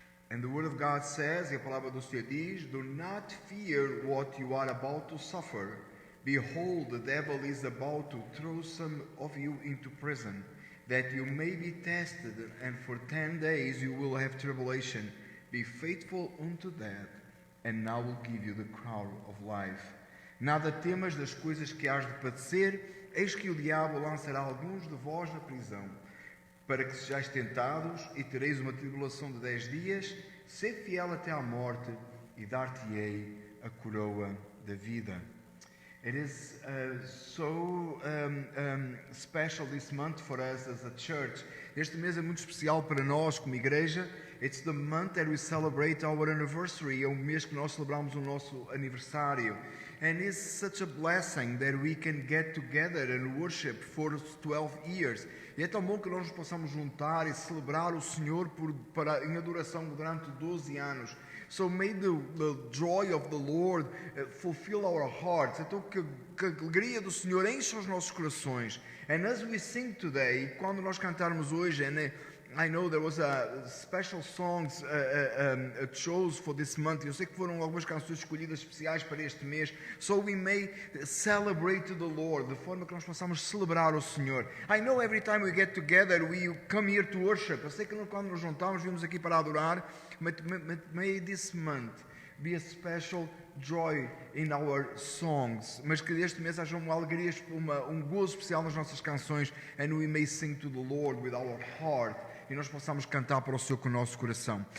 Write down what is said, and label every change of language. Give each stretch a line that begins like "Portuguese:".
English: And the word of God says,
Portuguese: e a palavra do Senhor diz,
English: do not fear what you are about to suffer. Behold, the devil is about to throw some of you into prison, that you may be tested, and for 10 days you will have tribulation. Be faithful unto death, and I will give you the crown of life.
Portuguese: Nada temas das coisas que hás de padecer, eis que o diabo lançará alguns de vós na prisão, para que sejais tentados, e tereis uma tribulação de 10 dias. Sede fiel até à morte, e dar-te-ei a coroa da vida.
English: It is so special this month for us as a church.
Portuguese: Este mês é muito especial para nós como igreja.
English: It's the month that we celebrate our anniversary.
Portuguese: É o mês que nós celebramos o nosso aniversário.
English: And it's such a blessing that we can get together and worship for 12 years.
Portuguese: E é tão bom que nós nos possamos juntar e celebrar o Senhor em adoração durante 12 anos.
English: So may the joy of the Lord fulfill our hearts.
Portuguese: Então que a alegria do Senhor encha os nossos corações.
English: And as we sing today,
Portuguese: quando nós cantarmos hoje,
English: and I know there was a special songs chose for this month.
Portuguese: Eu sei que foram algumas canções escolhidas especiais para este mês.
English: So we may celebrate to the Lord,
Portuguese: de forma que nós possamos celebrar o Senhor.
English: I know every time we get together, we come here to worship.
Portuguese: Eu sei que quando nos juntamos, vimos aqui para adorar.
English: But may this month be a special joy in our songs.
Portuguese: Mas que este mês haja uma alegria, gozo especial nas nossas canções.
English: And we may sing to the Lord with our heart.
Portuguese: E nós possamos cantar para o Senhor com o nosso coração.